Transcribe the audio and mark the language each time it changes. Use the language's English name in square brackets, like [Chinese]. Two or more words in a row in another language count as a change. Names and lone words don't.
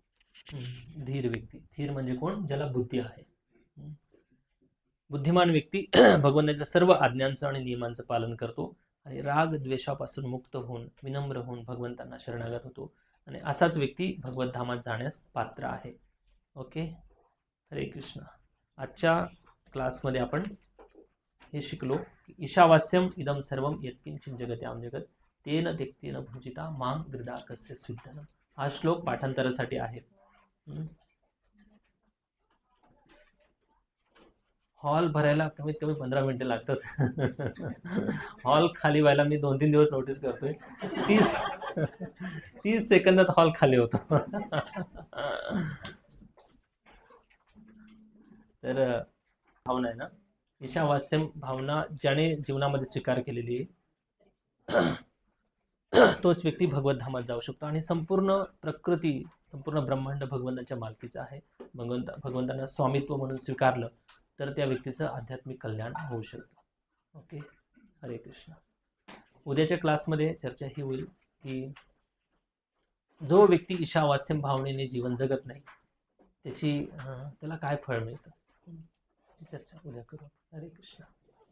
[Marathi] धीर व्यक्ती, धीर म्हणजे कोण? ज्याला बुद्धी आहे. बुद्धिमान व्यक्ती भगवंताच्या सर्व आज्ञांचं आणि नियमांचं पालन करतो आणि राग द्वेषापासून मुक्त होऊन विनम्र होऊन भगवंतांना शरणागत होतो. आणि असाच व्यक्ती भगवत धामात जाण्यास पात्र आहे. ओके, हरे कृष्ण. आजच्या क्लासमध्ये आपण हे शिकलो की [Sanskrit] ईशावास्यम इदम सर्वम यत्किंचित जगत्याम जगत तेन त्यक्तेन भुजिता मां गृदाकस्य स्विद्धनम. [Marathi] हा श्लोक पाठांतरासाठी आहे. हॉल भरायला कमीत कमी 15 मिनिटे लागतात. हॉल खाली व्हायला मी 2-3 दिवस नोटीस करतोय. 30 सेकंदात हॉल खाली होतो. तर भावना आहे ना, ईशावास्यम भावना ज्याने जीवनामध्ये स्वीकार केलेली आहे तोच व्यक्ती भगवत धामात जाऊ शकतो. आणि संपूर्ण प्रकृती, संपूर्ण ब्रह्मांड भगवंताच्या मालकीचं आहे. भगवंतांना स्वामित्व म्हणून स्वीकारलं तर त्या व्यक्तीचं आध्यात्मिक कल्याण होऊ शकतं. ओके, हरे कृष्ण. उद्याच्या क्लासमध्ये चर्चा ही होईल की जो व्यक्ती ईशावास्यम भावनेने जीवन जगत नाही त्याला काय फळ मिळतं, चर्चा उद्या करू. हरे कृष्ण.